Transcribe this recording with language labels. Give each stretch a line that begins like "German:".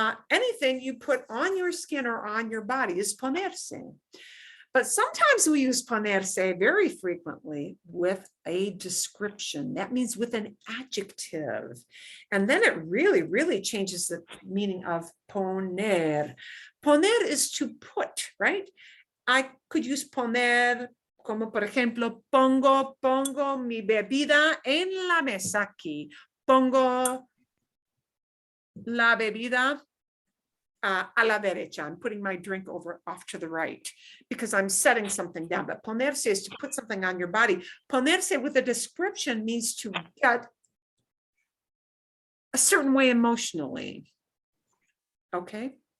English: Anything you put on your skin or on your body is ponerse. But sometimes we use ponerse very frequently with a description. That means with an adjective. And then it really, really changes the meaning of poner. Poner is to put, right? I could use
Spanish: poner como por ejemplo, pongo mi bebida en la mesa aquí. Pongo la bebida a la derecha.
English: I'm putting my drink off to the right because I'm setting something down. But ponerse is to put something on your body. Ponerse with a description means to get a certain way emotionally. Okay.